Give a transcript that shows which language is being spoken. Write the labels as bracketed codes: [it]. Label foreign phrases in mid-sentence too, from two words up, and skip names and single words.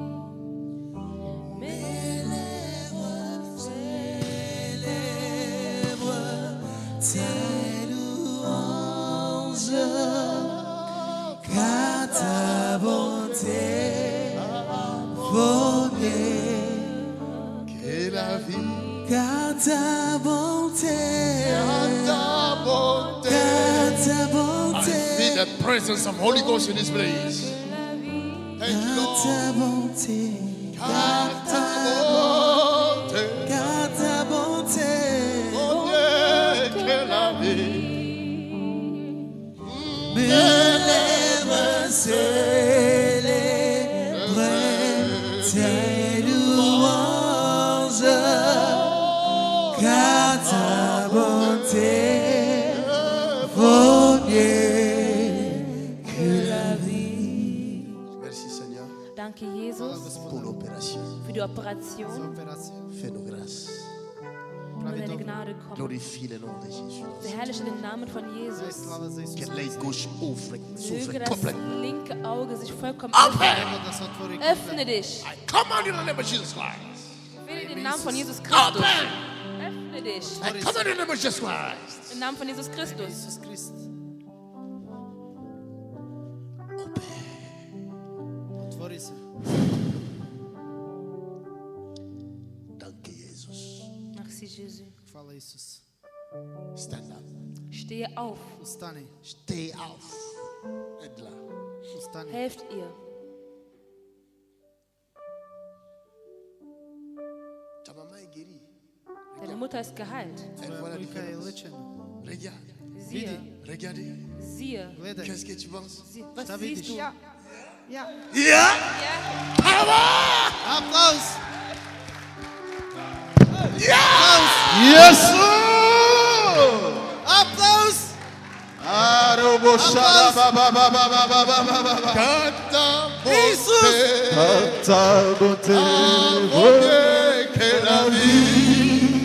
[fr] Mes lèvres célèbrent tes louanges, car ta bonté vaut mieux que la vie. car ta bonté, Ta bonté. car ta [en] I [fr] bonté, [en] feel the presence of Holy Ghost in this place. Thank you, [fr] car [en] Lord. [fr] ta bonté, Car ta bonté. car ta bonté, Vaut mieux que la vie. mes lèvres célèbrent tes louanges, car ta bonté vaut mieux que la vie. Merci Seigneur [de] Danke, Jesus, [fr] pour l'opération. [de] für die [sr] Za [de] Operation. [sr] operaciju. [fr] Fais-nous grâce. [de] Wo [sr] Pravi [de] deine [sr] dobro. [de] Gnade kommt. [fr] Glorifie le nom de Jésus. [de] Verherrliche den Namen von [sr] Daj [de] Jesus. [sr] slava za Isus. [fr] Que l'œil gauche ouvre, [de] Möge [fr] s'ouvre [de] das [fr] complètement. [de] linke Auge sich vollkommen [en] Open! [de] öffnen. [sr] Evo da se otvori [de] Öffne dich. [en] I command in the name of Jesus Christ. [de] Will den Namen von Jesus Christus. [en] Open! [de] Öffne dich. [en] I command in the name of Jesus Christ. [de] Im Namen von Jesus Christus. [sr] Isus Krist. Otvori se. [de] Danke Jesus. [fr] Merci, Jésus. [sr] Hvala Isus. [en] Stand up. [de] Stehe auf. [sr] Ustani. [en] Stay off. [fr] Aide là. [sr] Ustani. [de] Helft ihr. [fr] Ta maman est guérie. [de] Deine Mutter ist geheilt. [fr] Elle [sr] Tvoja [fr] voit la [sr] majka je [fr] différence. [sr] lečena. [fr] Regarde. [de] Siehe. [fr] Regardez. [de] Siehe. [sr] Gledaj. [fr] Qu'est-ce que tu penses? [de] Was [sr] Šta [de] siehst [sr] vidiš? [de] du? Ja, ja. [en] Yeah! [de] Ja. [en] Power! [sr] Aplauz! [en] Yes! [sr] Aplauz! Arobo! [fr] Ta bonté vaut mieux que la vie.